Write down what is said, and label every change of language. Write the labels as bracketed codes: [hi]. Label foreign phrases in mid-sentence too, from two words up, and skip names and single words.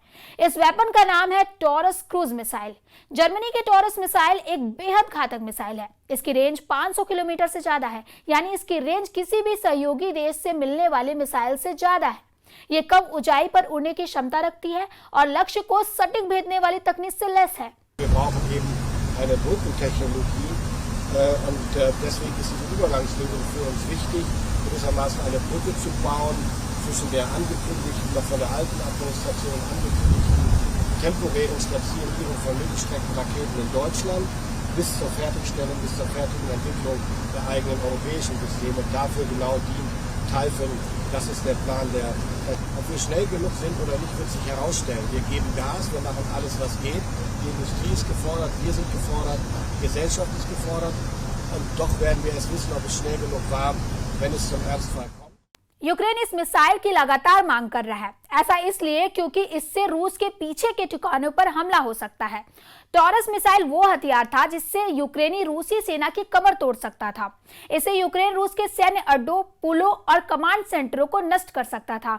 [hi] इस वेपन का नाम है टॉरस क्रूज मिसाइल। जर्मनी की टॉरस मिसाइल एक बेहद घातक मिसाइल है। इसकी रेंज 500 किलोमीटर से ज्यादा है, यानी इसकी रेंज किसी भी सहयोगी देश से मिलने वाले मिसाइल से ज्यादा है। ये कम ऊंचाई पर उड़ने की क्षमता रखती है और लक्ष्य को सटीक भेदने वाली तकनीक से लैस है। [de] zwischen der angekündigten, noch von der alten Administration angekündigten temporären Stationierung von Mittelstreckenraketen in Deutschland bis zur Fertigstellung, bis zur fertigen Entwicklung der eigenen europäischen Systeme. Dafür genau dient Typhoon. Das ist der Plan. Ob wir schnell genug sind oder nicht, wird sich herausstellen. Wir geben Gas, wir machen alles, was geht. Die Industrie ist gefordert, wir sind gefordert, die Gesellschaft ist gefordert. Und doch werden wir erst wissen, ob es schnell genug war, wenn es zum Ernstfall kommt. [hi] यूक्रेन इस मिसाइल की लगातार मांग कर रहा है। ऐसा इसलिए क्योंकि इससे रूस के पीछे के ठिकानों पर हमला हो सकता है। टॉरस मिसाइल वो हथियार था जिससे यूक्रेनी रूसी सेना की कमर तोड़ सकता था। इसे यूक्रेन रूस के सैन्य अड्डों, पुलों और कमांड सेंटरों को नष्ट कर सकता था।